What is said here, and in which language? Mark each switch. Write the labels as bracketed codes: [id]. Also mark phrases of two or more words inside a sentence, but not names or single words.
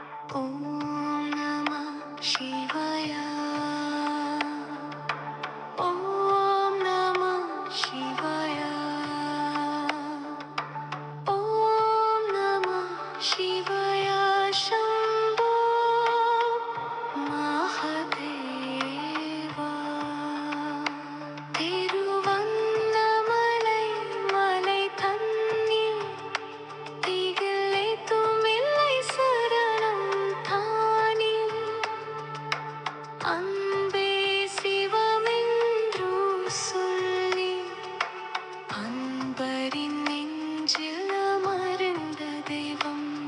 [sa] ಓಂ ನಮಃ ಶಿವಾಯ. ಓಂ ನಮಃ ಶಿವಾಯ. ಓಂ ನಮಃ ಶಿವಾಯ. ಶಂಭೋ ಮಹಾದೇವ. [ta] திருவண்ணாமலை மலை தன்னில் திகிலை துமில்லை சரணம் தானில் அன்பே சிவமென்று சொல்லி அன்பரின் நெஞ்சில் அமர்ந்த தெய்வம்.